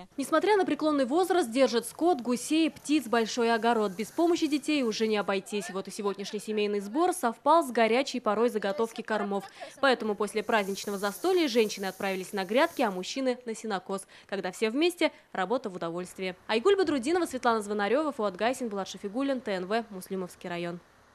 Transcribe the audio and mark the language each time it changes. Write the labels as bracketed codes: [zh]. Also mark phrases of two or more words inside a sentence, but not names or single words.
[ru] Несмотря на преклонный возраст, держит скот, гусей, птиц, большой огород. Без помощи детей уже не обойтись. Вот и сегодняшний семейный сбор совпал с горячей порой заготовки кормов. Поэтому после праздничного застолья женщины отправились на грядки, а мужчины на сенокос. Когда все вместе, работа в удовольствие. Айгуль Бадрудинова, Светлана Звонарева, Фуат Гайсин, Булат Шафигуллин, ТНВ, Муслимовский район.